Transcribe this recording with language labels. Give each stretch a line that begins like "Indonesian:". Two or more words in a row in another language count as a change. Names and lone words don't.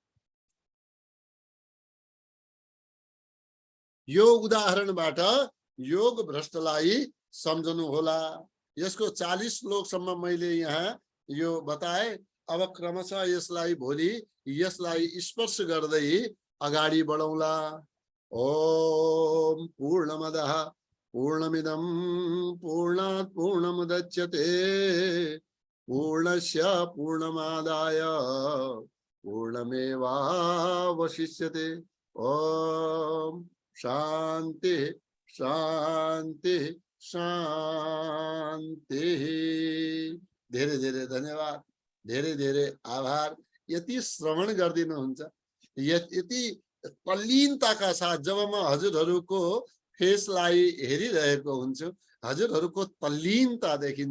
Nepali: यो उदाहरणबाट योग भ्रष्टलाई सम्झनु होला। यसको 40 श्लोकसम्म मैले यहाँ यो बताए। अब क्रमशः यसलाई भोलि यसलाई स्पर्श गर्दै अगाडि बढौँला।
Sanskrit: ओम पूर्णमदः पूर्णमिदं पूर्णात् पूर्णमुदच्यते पूर्णस्य पूर्णमादाय पूर्णमेवावशिष्यते। ओम शांति शांति शांति।
Nepali: धेरै धेरै धन्यवाद, धेरै धेरै आभार। यति श्रवण गरिदिनुहुन्छ, यति तल्लीनताका साथ जब म हजुरहरूको फेसलाई हेरिरहेको हुन्छु, हजुरहरूको तल्लीनता देखिन्छ।